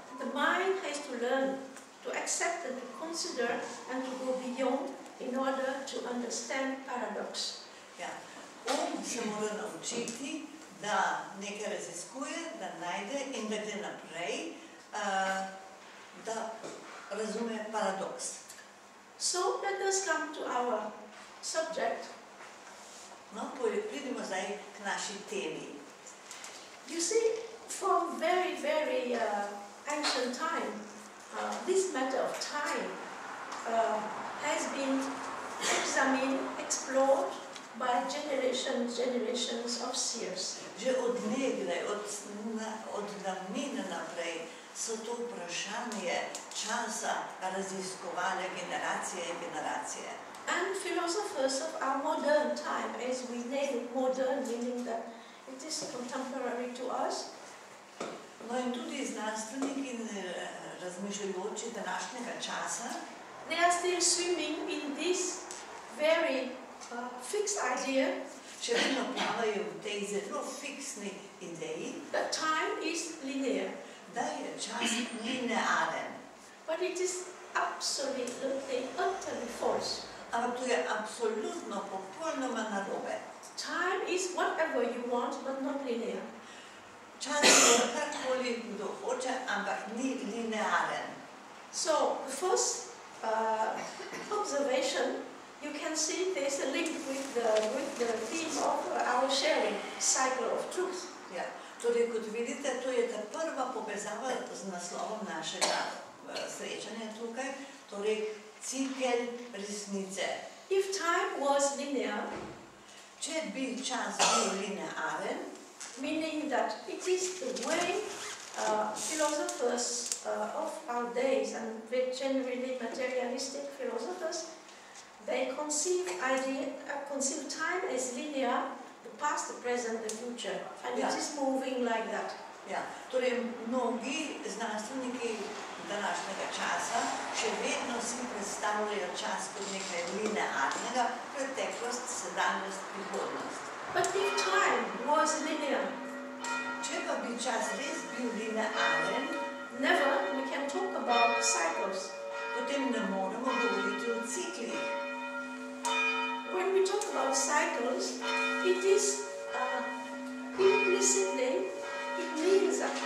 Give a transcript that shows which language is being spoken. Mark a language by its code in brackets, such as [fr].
[en] The mind has to learn to accept and to consider and to go beyond in order to understand paradox. [sl] Se mora naučiti, da nekaj raziskuje, da najde in da gre naprej, da razume paradoks. [en] So let us come to our subject. [sl] No, pridimo zdaj k naši temi. [en] You see, from very, very ancient time, this matter of time has been examined, explored by generations of seers. [sl] Že od nekdaj, od davnine naprej, so to vprašanje časa raziskovale generacije in generacije. [en] And philosophers of our modern time, as we name it modern, meaning that it is contemporary to us. [sl] No in tudi znanstveniki in razmišljajoči današnjega časa, [en] they are still swimming in this very fixed idea [sl] še vedno plavajo v tej zelo fiksni ideji, [en] that time is linear. [sl] Da je čas linearen. [en] But it is absolutely, utterly false. [sl] Ampak to je absolutno, popolnoma narobe. [en] Time is whatever you want, but not linear. [sl] Čas je karkoli kdo hoče, ampak ni linearen. [en] So, the first observation, you can see there's a link with the theme of our sharing, cycle of truth. [sl] Torej, kot vidite, to je ta prva povezava z naslovom našega srečanja tukaj, torej cikel resnice. [en] If time was linear, [sl] če bi čas bil linearen, [en] meaning that it is the way philosophers of our days, and generally materialistic philosophers, they conceive time as linear, the past, the present, the future, and it is moving like that. [sl] Torej, mnogi znanstveniki današnjega časa še vedno si predstavljajo čas kot nekaj linearnega, preteklost, sedanjost, prihodnost. [en] But if time was linear, [sl] če pa bi čas res bil linearen, [en] never we can talk about cycles. [sl] Potem ne moremo govoriti o ciklih. [en] When we talk about cycles, it is implicitly, it means